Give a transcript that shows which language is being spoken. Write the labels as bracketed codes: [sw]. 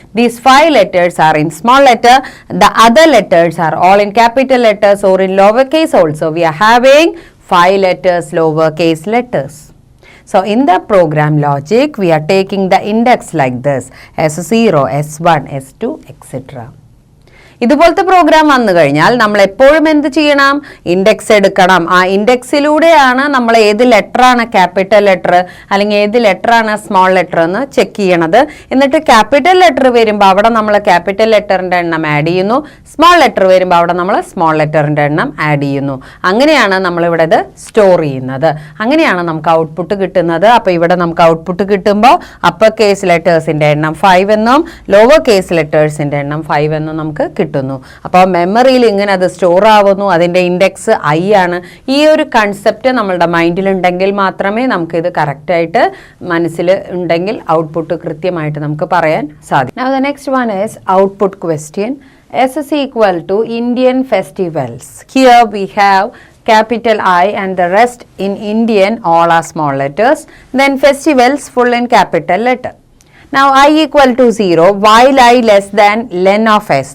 [en] These 5 letters are in small letter. The other letters are all in capital letters or in lowercase also. We are having 5 letters, lowercase letters. So in the program logic, we are taking the index like this, s0, s1, s2, etc. [ml] ഇതുപോലത്തെ programme വന്നു കഴിഞ്ഞാൽ നമ്മൾ എപ്പോഴും എന്ത് ചെയ്യണം? Index എടുക്കണം. ആ ഇൻഡെക്സിലൂടെയാണ് നമ്മൾ ഏത് ലെറ്ററാണ് ക്യാപിറ്റൽ ലെറ്റർ അല്ലെങ്കിൽ ഏത് ലെറ്ററാണ് സ്മോൾ ലെറ്റർ എന്ന് ചെക്ക് ചെയ്യണത്. എന്നിട്ട് ക്യാപിറ്റൽ ലെറ്റർ വരുമ്പോൾ അവിടെ നമ്മൾ ക്യാപിറ്റൽ ലെറ്ററിൻ്റെ എണ്ണം ആഡ് ചെയ്യുന്നു, സ്മോൾ ലെറ്റർ വരുമ്പോൾ അവിടെ നമ്മൾ സ്മോൾ ലെറ്ററിൻ്റെ എണ്ണം ആഡ് ചെയ്യുന്നു. അങ്ങനെയാണ് നമ്മളിവിടെ ഇത് സ്റ്റോർ ചെയ്യുന്നത്. അങ്ങനെയാണ് നമുക്ക് ഔട്ട്പുട്ട് കിട്ടുന്നത്. അപ്പോൾ ഇവിടെ നമുക്ക് ഔട്ട്പുട്ട് കിട്ടുമ്പോൾ അപ്പർ കേസ് ലെറ്റേഴ്സിൻ്റെ എണ്ണം 5 എന്നും ലോവർ കേസ് ലെറ്റേഴ്സിൻ്റെ എണ്ണം 5 എന്നും നമുക്ക് കിട്ടുന്നു. അപ്പോൾ മെമ്മറിയിൽ ഇങ്ങനെ അത് സ്റ്റോർ ആവുന്നു. അതിൻ്റെ ഇൻഡെക്സ് ഐ ആണ്. ഈ ഒരു കൺസെപ്റ്റ് നമ്മളുടെ മൈൻഡിലുണ്ടെങ്കിൽ മാത്രമേ നമുക്കിത് കറക്റ്റായിട്ട് മനസ്സിൽ ഉണ്ടെങ്കിൽ ഔട്ട്പുട്ട് കൃത്യമായിട്ട് നമുക്ക് പറയാൻ സാധിക്കും. [en] Now the next one is output question. S is equal to Indian festivals. Here we have capital I and the rest in Indian all are small letters. Then festivals full in capital letter. Now I equal to 0 while I less than len of s.